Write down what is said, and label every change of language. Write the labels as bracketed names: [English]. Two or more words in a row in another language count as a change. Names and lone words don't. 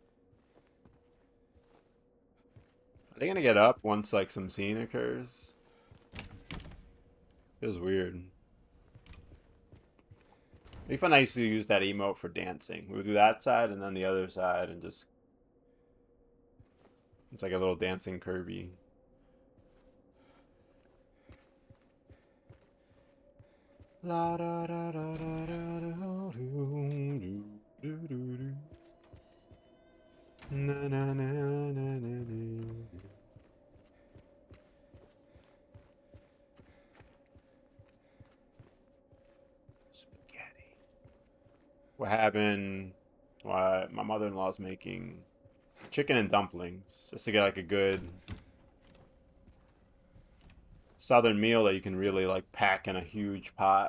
[English] Are they gonna get up once like some scene occurs? Feels weird. It'd be fun. I used to use that emote for dancing. We would do that side and then the other side, and just it's like a little dancing Kirby. La da da da da da do do do do do. Na na na na na na. Spaghetti. What happened? Why my mother-in-law's making chicken and dumplings just to get like a good southern meal that you can really like pack in a huge pot.